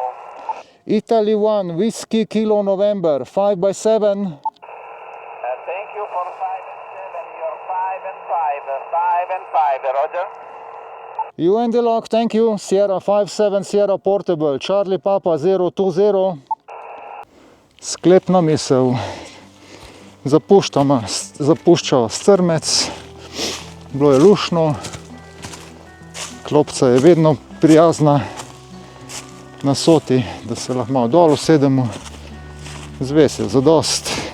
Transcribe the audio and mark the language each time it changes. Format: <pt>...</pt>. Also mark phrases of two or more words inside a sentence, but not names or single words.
<en>Italy 1, Whiskey Kilo November, 5/7. Thank you for 5 and 7, you're 5 and 5, Roger. You and the lock, thank you. Sierra 5-7, Sierra Portable, Charlie Papa 020.</en> <sl>Sklepna misel. Zapušča strmec, bilo je lušno, klopca je vedno prijazna na Soti, da se lahko malo dol usedemo, zves je zadost.</sl>